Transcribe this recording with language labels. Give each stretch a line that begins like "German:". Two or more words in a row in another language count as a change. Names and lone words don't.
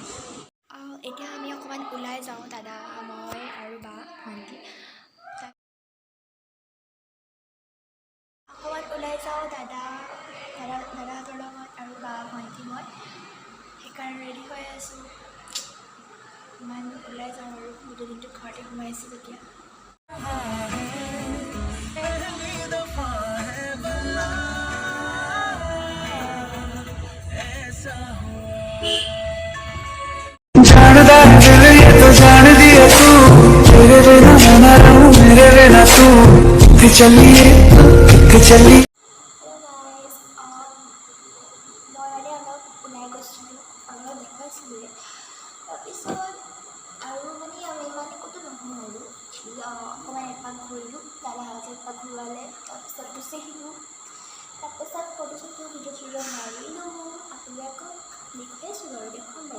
Assamese: এতিয়া আমি অকণমান ওলাই যাওঁ, দাদা মই আৰু বা ভণ্টি অকণমান ওলাই যাওঁ দাদাহঁতৰ লগত আৰু বা ভণ্টি মই সেইকাৰণে ৰেডি হৈ আছোঁ। ইমান ওলাই যাওঁ আৰু গোটেই দিনটো ঘৰতে সোমাইছোঁ যেতিয়া।
Hindi: जानदा है दिल ये तो जान दिया तू, तेरे बिना मैं ना रहूं, मेरे बिना तू कि चलिए कि चलिए।
Assamese: মই মানে অলপ ওলাই গৈছিলোঁ, অলপ দেখুৱাইছিলোঁ। তাৰপিছত আৰু মানে আমি মানে ক'তো নহয় আৰু অকণমান এপাক ঘূৰিলোঁ, দাদাহঁতে এপাক ঘূৰালে, তাৰপিছত গুচি আহিলোঁ। তাৰপিছত ফটো চটো ভিডিঅ' মাৰিলোঁ, আপোনালোকক দেখুৱাইছোঁ বাৰু, দেখুৱাম বাৰু।